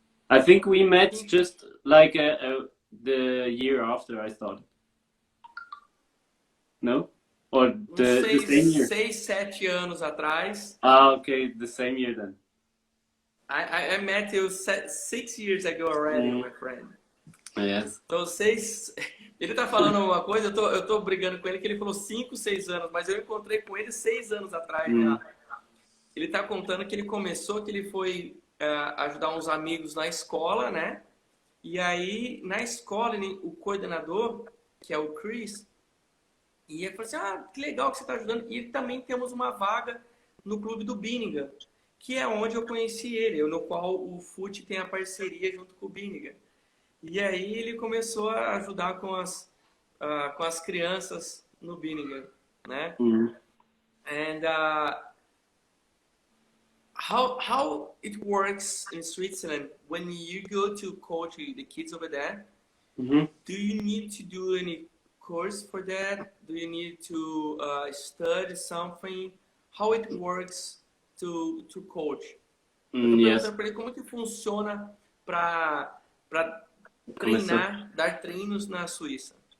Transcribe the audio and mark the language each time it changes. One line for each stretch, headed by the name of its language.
English: I think we met just like the year after I started. No? Or the same year?
Portuguese: 6, 7 anos atrás.
English: Okay, the same year then. I met you 6 years ago already, my friend. Yes.
Portuguese: Então, ele tá falando uma coisa, eu tô brigando com ele, que ele falou 5, 6 anos, mas eu encontrei com ele 6 anos atrás já. Ele tá contando que ele começou, que ele foi ajudar uns amigos na escola, né? E aí, na escola, o coordenador, que é o Chris, e ele falou assim, que legal que você tá ajudando. E também temos uma vaga no clube do Binningen, que é onde eu conheci ele, no qual o Fut tem a parceria junto com o Binningen. E aí ele começou a ajudar com as crianças no Binningen, né? Mm.
English: And how it works in Switzerland when you go to coach the kids over there? Mm-hmm. Do you need to do any course for that? Do you need to study something? How it works to coach?
Portuguese: Eu tô
English: Yes.
Portuguese: perguntando para ele como que funciona para Começou. treinar, dar treinos na Suíça.